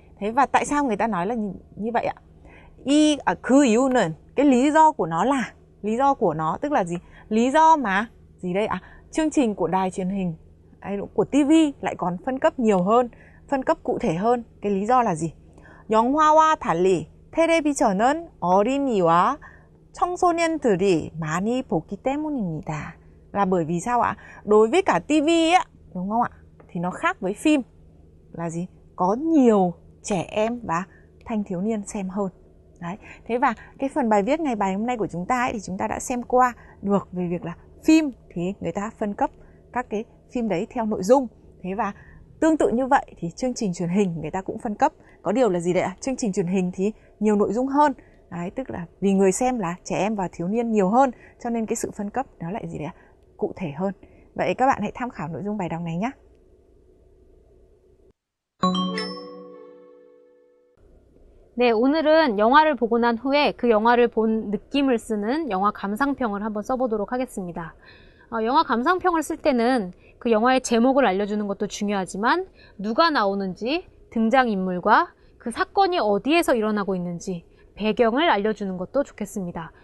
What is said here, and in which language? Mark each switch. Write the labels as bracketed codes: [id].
[vi] Thế và tại sao người ta nói là như vậy ạ? [ko] 그 이유는, [vi] cái lý do của nó là, lý do của nó tức là gì? Lý do mà gì đây ạ? Chương trình của đài truyền hình của TV lại còn phân cấp nhiều hơn, phân cấp cụ thể hơn. Cái lý do là gì? [ko] 영화와 달리 텔레비전은 어린이와 청소년들이 많이 보기 때문입니다. [vi] Là bởi vì sao ạ? Đối với cả TV á, đúng không ạ? Thì nó khác với phim là gì? Có nhiều trẻ em và thanh thiếu niên xem hơn. Đấy. Thế và cái phần bài viết ngày bài hôm nay của chúng ta ấy, thì chúng ta đã xem qua được về việc là phim thì người ta phân cấp các cái phim đấy theo nội dung. Thế và tương tự như vậy thì chương trình truyền hình người ta cũng phân cấp. Có điều là gì đấy ạ? Chương trình truyền hình thì nhiều nội dung hơn. Đấy, tức là vì người xem là trẻ em và thiếu niên nhiều hơn, cho nên cái sự phân cấp nó lại gì đấy ạ? Cụ thể hơn. Vậy các bạn hãy tham khảo nội dung bài đọc này nhé. [ko] 네, 오늘은 영화를 보고 난 후에 그 영화를 본 느낌을 쓰는 영화 감상평을 한번 써보도록 하겠습니다. 영화 감상평을 쓸 때는 그 영화의 제목을 알려주는 것도 중요하지만 누가 나오는지, 등장인물과 그 사건이 어디에서 일어나고 있는지 배경을 알려주는 것도 좋겠습니다.